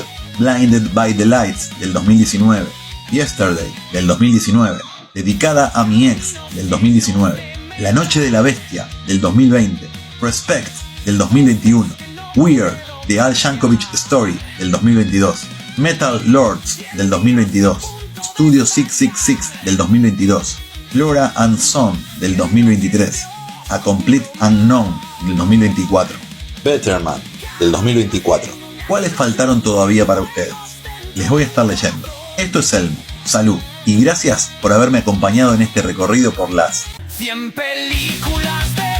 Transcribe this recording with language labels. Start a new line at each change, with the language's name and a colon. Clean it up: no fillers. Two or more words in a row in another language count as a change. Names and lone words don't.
Spanish: Blinded by the Lights del 2019, Yesterday del 2019, Dedicada a mi ex del 2019, La Noche de la Bestia del 2020, Respect del 2021, Weird, The Al Yankovic Story del 2022, Metal Lords del 2022, Studio 666 del 2022, Flora and Son del 2023, A Complete Unknown del 2024, Better Man del 2024. ¿Cuáles faltaron todavía para ustedes? Les voy a estar leyendo. Esto es Elmo, salud y gracias por haberme acompañado en este recorrido por las 100 películas